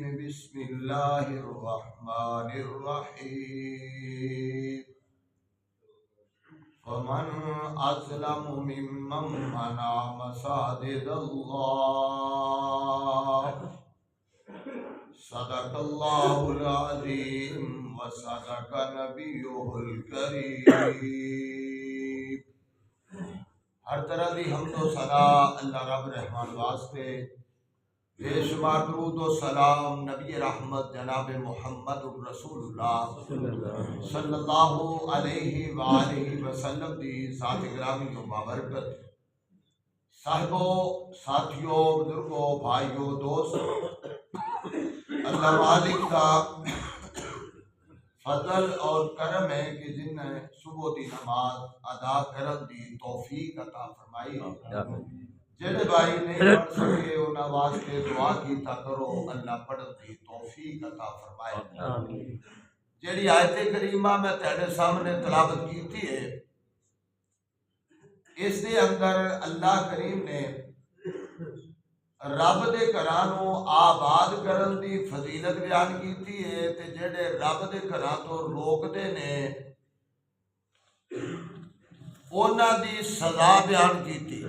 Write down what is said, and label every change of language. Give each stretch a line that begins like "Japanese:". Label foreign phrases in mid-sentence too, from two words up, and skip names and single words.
Arabic: بسم الله الرحمن الرحيم. فمن أظلم ممن منع مساجد الله. صدق الله العظيم وصدق نبيه الكريم.
Urdu: ہر طرح کی حمد و ثنا اللہ رب رحمان واسطے. بے شمار درود و سلام نبی رحمت جناب محمد رسول اللہ
Arabic: صلى الله عليه وسلم
Urdu: دی ذات گرامی و بابرکت. صاحبو، ساتھیو، بزرگو، بھائیو، دوستو، اللہ مالک کا فضل اور کرم ہے کہ جنہیں صبح کی نماز ادا کرن دی توفیق عطا فرمائی.
Punjabi: جیہڑے بھائی نہیں پڑھ سکے انہاں واسطے دعا کیتا کرو اللہ پڑھن دی توفیق عطا فرمائے. جیہڑی آیت کریمہ میں تیرے سامنے تلاوت کی ہے، اس کے اندر اللہ کریم نے رب دے گھراں نوں آباد کرن دی فضیلت بیان کی ہے تے جیہڑے رب دے گھراں توں روکدے نے انہاں دی سزا بیان کی.